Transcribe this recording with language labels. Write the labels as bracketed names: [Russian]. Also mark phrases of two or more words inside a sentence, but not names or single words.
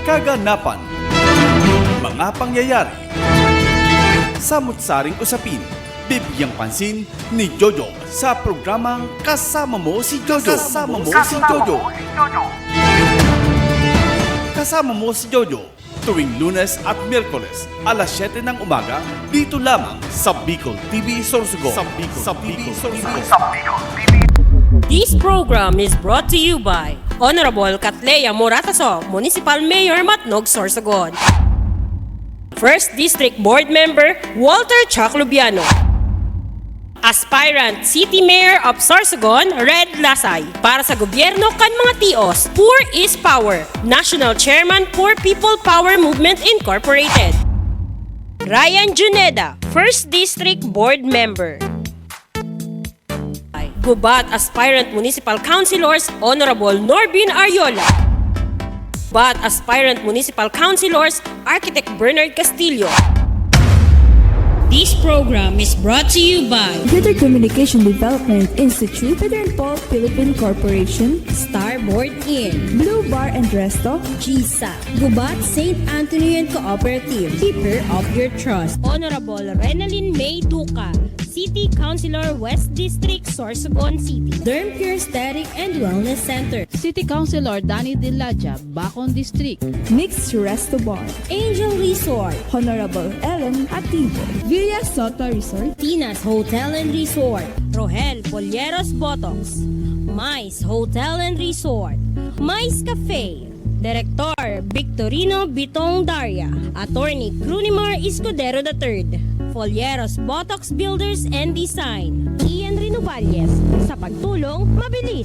[Filipino] kaganapan, mga pangyayari, samut-saring usapin, bibigyang pansin ni Jojo sa programang Kasama Mo si Jojo. Kasama Mo si Jojo. Kasama Mo si Jojo tuwing Lunes at Miyerkules alas 7 ng umaga dito lamang sa Bicol TV Sorsogon. Sa Bicol TV. [English] This program is brought to you by Honorable Katleya Morataso, Municipal Mayor Matnog, Sorsogon. First District Board Member Walter Chaclubiano. Aspirant City Mayor of Sorsogon, Red Lasay. [Bikol] Para sa gobyerno kan mga tios, [English] Poor is Power. National Chairman Poor People Power Movement Incorporated. Ryan Juneda, First District Board Member. Gubat Aspirant Municipal Councilors Honorable Norbin Ariola. Gubat Aspirant Municipal Councilors Architect Bernard Castillo. This program is brought to you by Greater Communication Development Institute, Pedro and Paul Philippine Corporation, Starboard Inn, Blue Bar and Resto, GSA, Gubat St. Anthony and Cooperative, Keeper of Your Trust, Honorable Renalyn May Duca, City Councilor West District, Sorsogon City, Derm Pure Aesthetic and Wellness Center, City Councilor Danny Diladja, Bacon District, Mixed Resto Bar, Angel Resort, Honorable Ellen Ativo, Villa Soto Resort, Tina's Hotel and Resort, Rohel Polleros Botox, Mais Hotel and Resort, Mais Cafe, Director Victorino Bitong Daria, Attorney Crunimar Escudero III, Folleros Botox Builders and Design, Ian Renovalles, [Filipino] sa pagtulong mabilis.